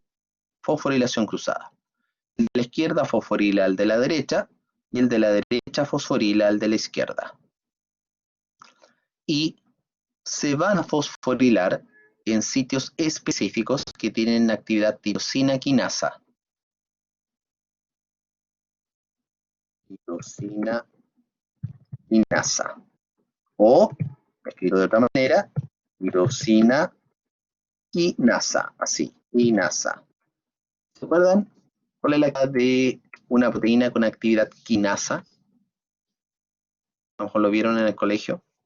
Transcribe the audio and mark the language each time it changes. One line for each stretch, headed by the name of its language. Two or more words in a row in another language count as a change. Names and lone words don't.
Spanish: Fosforilación cruzada. El de la izquierda fosforila al de la derecha y el de la derecha fosforila al de la izquierda. Y se van a fosforilar en sitios específicos que tienen actividad tirosina quinasa. Tirosina quinasa. O, escrito de otra manera, tirosina quinasa. Así, quinasa. ¿Se acuerdan? ¿Cuál es la actividad de una proteína con actividad quinasa? A lo mejor lo vieron en el colegio.